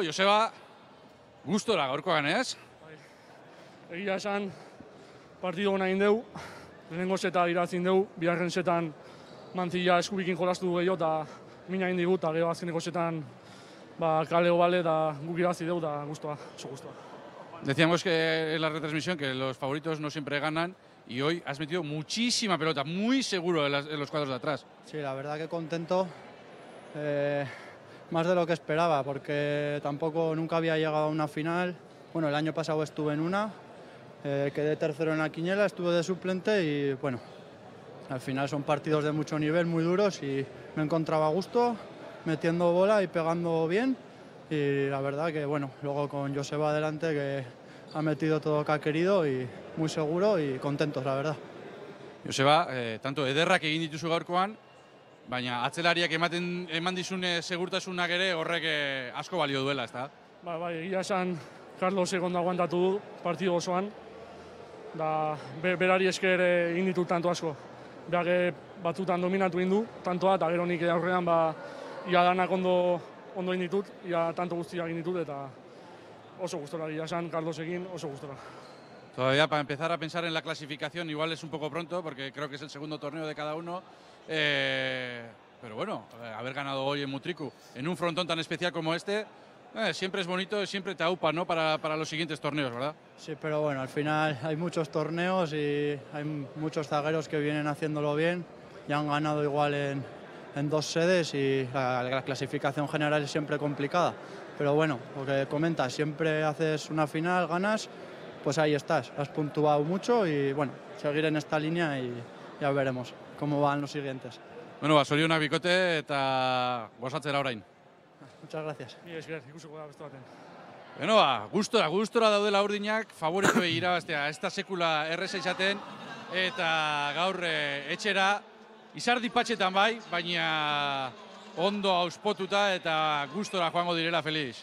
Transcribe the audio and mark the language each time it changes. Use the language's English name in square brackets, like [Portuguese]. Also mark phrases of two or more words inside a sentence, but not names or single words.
[Basque] Joseba, gustora gaurkoan, ez? Egia esan, partido hona indeu, lehenengo zeta irazin deu, biharren zetan Mantzila eskubikin jolastu gehiago eta mina indigu, eta gero azkeneko zetan kaleo bale eta guk irazi deu eta gustua, oso gustua. [Spanish] Decíamos que en la retransmisión que los favoritos no siempre ganan y hoy has metido muchísima pelota, muy seguro en los cuadros de atrás. Sí, la verdad que contento, más de lo que esperaba, porque tampoco nunca había llegado a una final. Bueno, el año pasado estuve en una, quedé tercero en la quiniela, estuve de suplente y bueno, al final son partidos de mucho nivel, muy duros y me encontraba a gusto, metiendo bola y pegando bien. Y la verdad que, bueno, luego con Joseba adelante que ha metido todo lo que ha querido y muy seguro y contentos, la verdad. [Basque] Joseba, tanto ederrak egin dituzu gaurkoan, baina atzelariak eman dizune segurtasunak ere horrek asko balio duela, ezta? Bai, egia esan Carlos egondo aguantatu du partido osoan, da berari esker egin ditut tanto asko. Beak batzutan dominatu egin du, tantoa, eta gero nik aurrean ia danak ondo egin ditut, ia tanto guztia egin ditut, eta oso gustora, egia esan Carlosekin oso gustora. [Spanish] Todavía para empezar a pensar en la clasificación igual es un poco pronto, porque creo que es el segundo torneo de cada uno. Pero bueno, haber ganado hoy en Mutriku, en un frontón tan especial como este, siempre es bonito, siempre te aupa, ¿no? Para los siguientes torneos, ¿verdad? Sí, pero bueno, al final hay muchos torneos y hay muchos zagueros que vienen haciéndolo bien. Ya han ganado igual en dos sedes y la clasificación general es siempre complicada. Pero bueno, lo que comentas, siempre haces una final, ganas, pues ahí estás. Has puntuado mucho y bueno, seguir en esta línea y ya veremos cómo van los siguientes. [Basque] Bueno, zorionak bikote eta gozatzera orain. [Spanish] Muchas gracias. [Basque] Esker, ikusiko da beste baten. Bueno, gustora daudela urdinak, favorituei irabaztea, ez da sekula erreza izaten, eta gaur etxera, izardi patxetan bai, baina ondo auspotuta eta gustora joango direla, Feliz.